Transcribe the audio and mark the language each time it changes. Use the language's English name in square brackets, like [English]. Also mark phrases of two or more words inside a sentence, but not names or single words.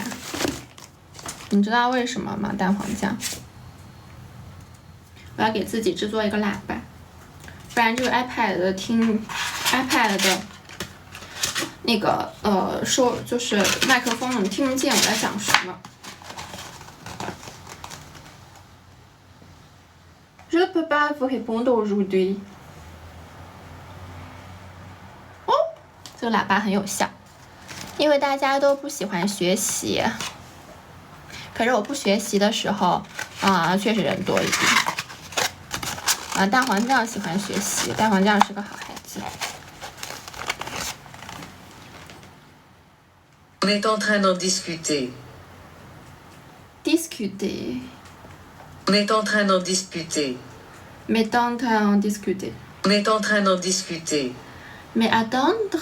[Chinese] 你知道为什么吗？蛋黄酱，我要给自己制作一个喇叭，不然这个 iPad 的那个就是麦克风，你听不见我在讲什么。 [French] Je peux pas vous répondre aujourd'hui。 [Chinese] 哦，这个喇叭很有效。因为大家都不喜欢学习，可是我不学习的时候确实人多一点。蛋黄酱喜欢学习，蛋黄酱是个好孩子。 [French] On est en train d'en discuter. Discuter. On est en train d'en discuter. Mais en train d'en discuter. On est en train d'en discuter. Mais attendre.